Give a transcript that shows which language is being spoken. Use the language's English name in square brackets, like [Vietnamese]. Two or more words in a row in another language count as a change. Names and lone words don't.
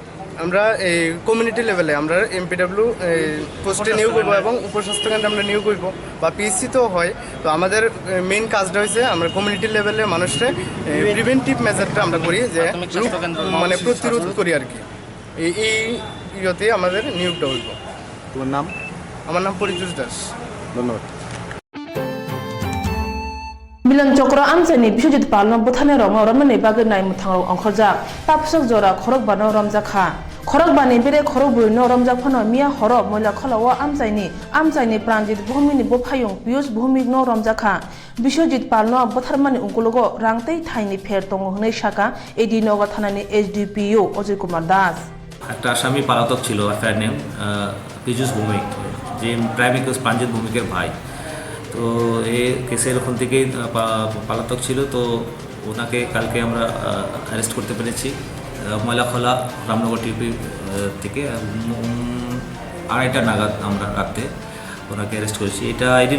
[Bangla] আমরা এই [English] community level [Bangla] আমরা [English] MPW post [Bangla] নিয়োগ করবো এবং উপস্বাস্থ্য কেন্দ্রে আমরা নিয়োগ করবো বা পিএসসি তো হয়। তো আমাদের মেইন কাজটা হয়েছে আমরা [English] community level [Bangla] মানুষের [English] preventive measure [Bangla] আমরা করি, যে মানে প্রতিরোধ করি আর কি। এই ইয়েতে আমাদের নিয়োগটা হইব। তোমার নাম? আমার নাম পরিতোষ দাস। ধন্যবাদ। [Kok Borok] Milan Chokro Amjani Bishojit Palno Buthane Rong Ramane Bagai Nai Muthang Angkhoja Tapsok Jora Khorok Bano Ramjakha Khorok Bani Bire Khorok Bui No Ramjak Phano Mia Horok Moila Kholawa Amjani Pranjit Bhumini Bophayong Piyush Bhumi No Ramjakha Bishojit Palno Butharmani Ungkologo Rangtei Thaini Pher Tong Hnei Shaka Edinoga Thanani HDPO Ajay Kumar Das [Bangla] একটা আসামি পলাতক ছিল, তার নেম পীযুষ ভৌমিক, যে প্রাইভেট প্রাঞ্জিত ভৌমিকের ভাই। তো এই কেসের ওখান থেকেই পলাতক ছিল। তো ওনাকে কালকে আমরা অ্যারেস্ট করতে পেরেছি ময়লাখোলা রামনগর টিপি থেকে 2:30 নাগাদ আমরা রাতে ওনাকে অ্যারেস্ট করেছি।